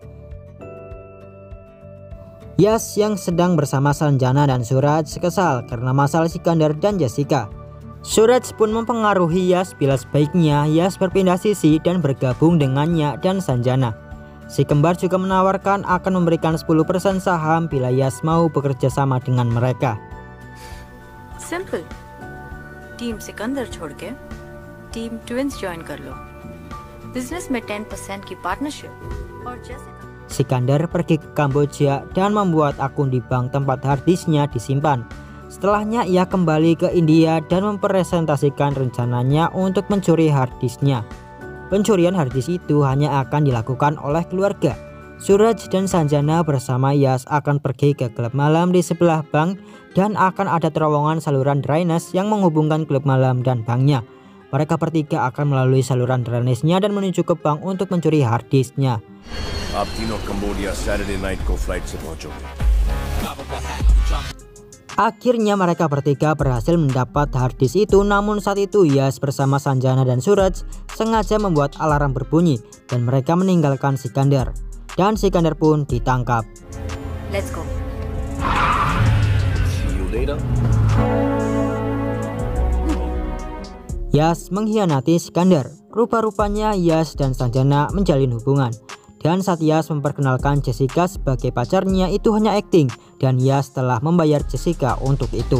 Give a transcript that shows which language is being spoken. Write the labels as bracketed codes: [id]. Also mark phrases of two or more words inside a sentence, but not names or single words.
[id] Yas yang sedang bersama Sanjana dan Suraj kesal karena masalah Sikandar dan Jessica. Suraj pun mempengaruhi Yas bila sebaiknya Yas berpindah sisi dan bergabung dengannya dan Sanjana. Si kembar juga menawarkan akan memberikan 10% saham bila Yas mau bekerja sama dengan mereka. [hi] सिंपल, टीम सिकंदर छोड़ के [en] team twins join [hi] कर लो। बिजनेस में 10% की पार्टनरशिप और जैसे [id] Sikandar pergi ke Kamboja dan membuat akun di bank tempat harddisknya disimpan. Setelahnya ia kembali ke India dan mempresentasikan rencananya untuk mencuri harddisknya. Pencurian harddisk itu hanya akan dilakukan oleh keluarga. Suraj dan Sanjana bersama Yas akan pergi ke klub malam di sebelah bank dan akan ada terowongan saluran drainase yang menghubungkan klub malam dan banknya. Mereka bertiga akan melalui saluran drainase-nya dan menuju ke bank untuk mencuri harddisknya. [hi] आप तीनों कंबोडिया [en] Saturday night [hi] को फ्लाइट से पहुंचोगे। [id] Akhirnya mereka bertiga berhasil mendapat harddisk itu, namun saat itu Yas bersama Sanjana dan Suraj sengaja membuat alarm berbunyi dan mereka meninggalkan Sikandar. Dan Sikandar pun ditangkap. [en] Let's go. See you later. [id] Yas mengkhianati Sikandar. Rupa-rupanya Yas dan Sanjana menjalin hubungan. Dan saat Yas memperkenalkan Jessica sebagai pacarnya itu hanya akting dan Yas telah membayar Jessica untuk itu.